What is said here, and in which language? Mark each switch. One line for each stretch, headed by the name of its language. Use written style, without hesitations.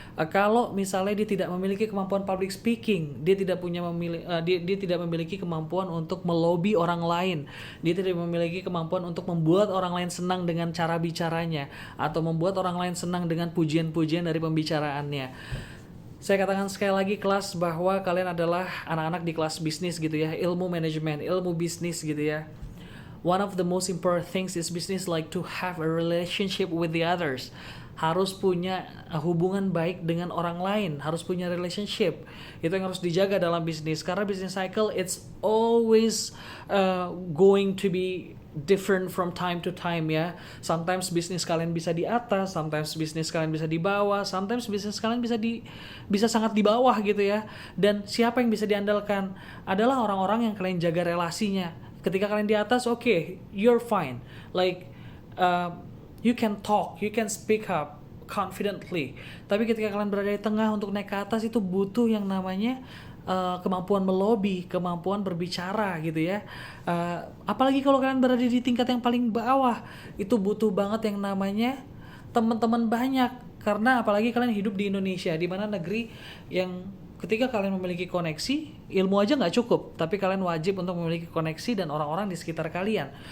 Indonesian: Kalau misalnya dia tidak memiliki kemampuan public speaking, dia tidak memiliki kemampuan untuk melobi orang lain, dia tidak memiliki kemampuan untuk membuat orang lain senang dengan cara bicaranya atau membuat orang lain senang dengan pujian-pujian dari pembicaraannya. Saya katakan sekali lagi kelas, bahwa kalian adalah anak-anak di kelas bisnis gitu ya, ilmu manajemen, ilmu bisnis gitu ya.
English: One of the most important things is business like to have a relationship with the others.
Indonesian: Harus punya hubungan baik dengan orang lain, harus punya relationship. Itu yang harus dijaga dalam bisnis, karena
English: business cycle it's always going to be different from time to time ya.
Indonesian: Sometimes bisnis kalian bisa di atas, sometimes bisnis kalian bisa di bawah, sometimes bisnis kalian bisa sangat di bawah gitu ya. Dan siapa yang bisa diandalkan adalah orang-orang yang kalian jaga relasinya. Ketika kalian di atas,
English: okay, you're fine. Like you can talk, you can speak up confidently.
Indonesian: Tapi ketika kalian berada di tengah, untuk naik ke atas itu butuh yang namanya kemampuan melobi, kemampuan berbicara gitu ya. Apalagi kalau kalian berada di tingkat yang paling bawah, itu butuh banget yang namanya teman-teman banyak. Karena apalagi kalian hidup di Indonesia, di mana negeri yang ketika kalian memiliki koneksi, ilmu aja nggak cukup, tapi kalian wajib untuk memiliki koneksi dan orang-orang di sekitar kalian.